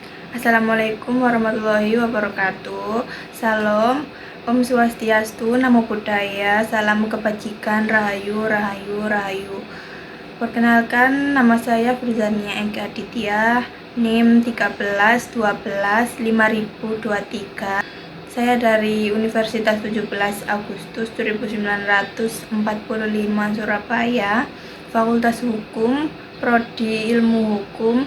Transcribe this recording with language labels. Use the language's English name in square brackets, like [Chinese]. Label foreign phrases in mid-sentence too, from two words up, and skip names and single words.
[Arabic] السلام عليكم ورحمة الله وبركاته. [Indonesian] Salam, [Balinese] Om Swastiastu, [Pali] Namo Buddhaya, [Indonesian] salam kebajikan, rahayu, rahayu, rahayu. Perkenalkan, nama saya Frizania Eka Aditya, NIM 13125023. Saya dari Universitas 17 Agustus 1945 Surabaya, Fakultas Hukum, Prodi Ilmu Hukum.